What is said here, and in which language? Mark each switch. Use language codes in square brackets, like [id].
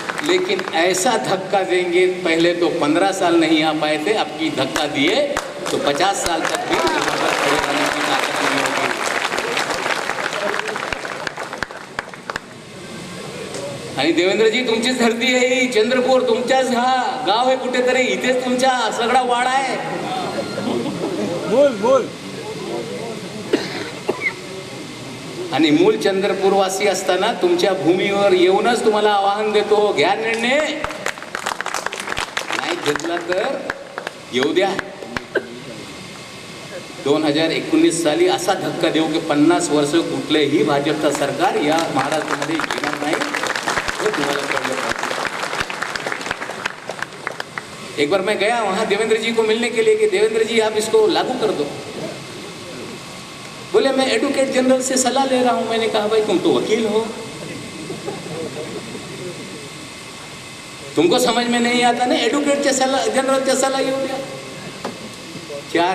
[hi] लेकिन ऐसा धक्का देंगे, पहले तो 15 साल नहीं आ पाए थे, अब की धक्का दिए तो 50 साल तक भी खड़े रहने की ताकत नहीं होगी। [mr] आणि देवेंद्रजी, तुमचीच धरती आहे ही, चंद्रपूर तुमच्याच हा गाव आहे कुठेतरी, इथेच तुमचा सगळा वाडा आहे। बोल आणि मूल चंद्रपूरवासी असताना तुमच्या भूमीवर येऊनच तुम्हाला आवाहन देतो, घ्या निर्णय, नाही घेतला तर येऊ द्या। 2019 साली असा धक्का देऊ की 50 वर्ष कुठलेही भाजपचा सरकार या महाराष्ट्रामध्ये येणार नाही, हे तुम्हाला कळलं पाहिजे। [hi] एक बार मैं गया वहाँ देवेंद्र जी को मिलने के लिए कि देवेंद्र जी आप इसको लागू कर दो। बोले मैं एडवोकेट जनरल से सलाह ले रहा हूँ। मैंने कहा भाई तुम तो वकील हो, तुमको समझ में नहीं आता ना, एडवोकेट जनरल से सलाह ये हो गया।